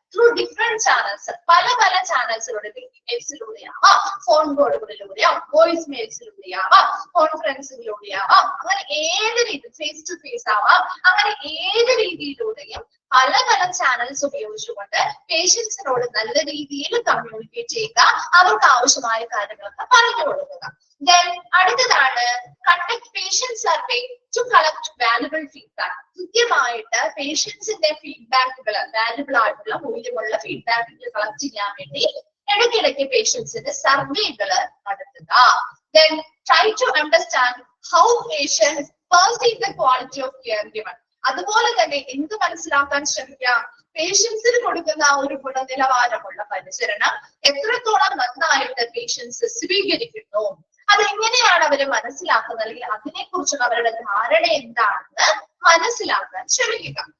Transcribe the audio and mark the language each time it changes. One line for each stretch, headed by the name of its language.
Malayalam: Through different channels, പല പല ചാനൽസിലൂടെ, ഇമെയിൽസിലൂടെയാവാം, phone കോളുകളിലൂടെയാവാം, voice മെയിൽസിലൂടെയാവാം, കോൺഫറൻസിലൂടെയാവാം, അങ്ങനെ ഏത് രീതി, ഫേസ് ടു ഫേസ് ആവാം, അങ്ങനെ ഏത് രീതിയിലൂടെയും പല പല ചാനൽസ് ഉപയോഗിച്ചുകൊണ്ട് പേഷ്യൻസിനോട് നല്ല രീതിയിൽ കമ്മ്യൂണിക്കേറ്റ് ചെയ്യുക, അവർക്ക് ആവശ്യമായ കാര്യങ്ങളൊക്കെ പറഞ്ഞു കൊടുക്കുക.
English: Then
Malayalam: അടുത്തതാണ്
English: Conduct patient survey to collect valuable feedback.
Malayalam: കൃത്യമായിട്ട് പേഷ്യൻസിന്റെ ഫീഡ്ബാക്കുകൾ, വാല്യുബിൾ ആയിട്ടുള്ള മൂല്യമുള്ള ഫീഡ്ബാക്കുകൾ കളക്ട് ചെയ്യാൻ വേണ്ടി ഇടയ്ക്കിടയ്ക്ക് പേഷ്യൻസിന്റെ സർവേകൾ നടത്തുക.
English: Then try to understand how patients perceive the quality of care given.
Malayalam: അതുപോലെ തന്നെ എന്ത് മനസ്സിലാക്കാൻ ശ്രമിക്കാം, പേഷ്യൻസിന് കൊടുക്കുന്ന ആ ഒരു ഗുണനിലവാരമുള്ള പരിചരണം എത്രത്തോളം നന്നായിട്ട് പേഷ്യൻസ് സ്വീകരിക്കുന്നു, അതെങ്ങനെയാണ് അവര് മനസ്സിലാക്കുന്നത്, അല്ലെങ്കിൽ അതിനെക്കുറിച്ചുള്ള അവരുടെ ധാരണ എന്താണെന്ന് മനസ്സിലാക്കാൻ ശ്രമിക്കുക.